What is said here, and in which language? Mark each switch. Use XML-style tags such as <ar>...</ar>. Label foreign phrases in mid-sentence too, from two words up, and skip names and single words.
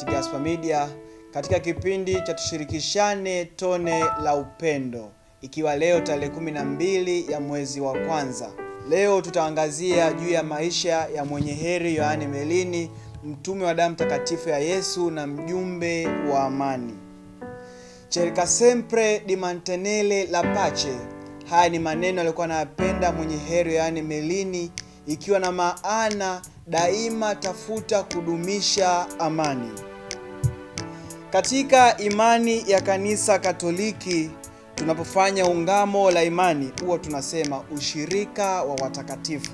<sw>Gaspar Media katika kipindi cha tushirikishane tone la upendo, ikiwa leo tarehe 12 ya mwezi wa kwanza. Leo tutaangazia juu ya maisha ya mwenye heri Yohane Merlini, mtume wa damu takatifu ya Yesu na mjumbe wa amani.</sw> <it>Cerca sempre di mantenere la pace.</it> <sw>Haya ni maneno alikuwa anayapenda mwenye heri Yohane Merlini, ikiwa na maana daima tafuta kudumisha amani. Katika imani ya kanisa Katoliki, tunapofanya ungamo la imani, huwa tunasema ushirika wa watakatifu.</sw>